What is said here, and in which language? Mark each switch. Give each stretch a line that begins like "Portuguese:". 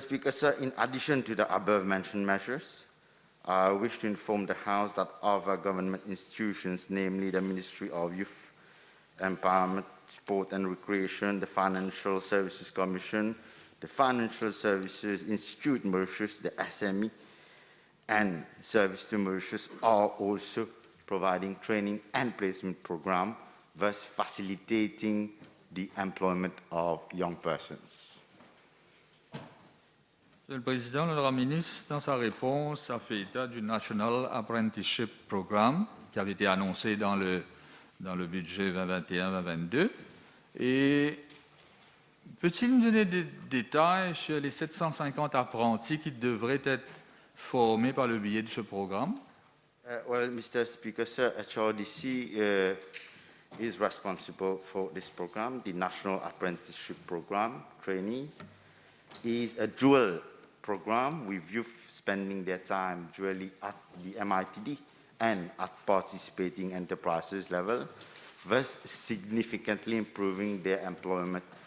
English: Speaker, sir, in addition to the above-mentioned measures, I wish to inform the House that other government institutions, namely the Ministry of Youth Empowerment, Sport and Recreation, the Financial Services Commission, the Financial Services Institute Mauritius, the SME, and Service to Mauritius are also providing training and placement programs, thus facilitating the employment of young persons.
French: Monsieur le Président, l'honorable ministre, dans sa réponse, a fait état du National Apprenticeship Programme qui avait été annoncé dans le budget 2021-2022. Et peut-il nous donner des détails sur les 750 apprentis qui devraient être formés par le biais de ce programme?
English: Well, Mr. Speaker, sir, HRDC is responsible for this program. The National Apprenticeship Program trainees is a dual program with youth spending their time dually at the MITD and at participating enterprises level, thus significantly improving their employment.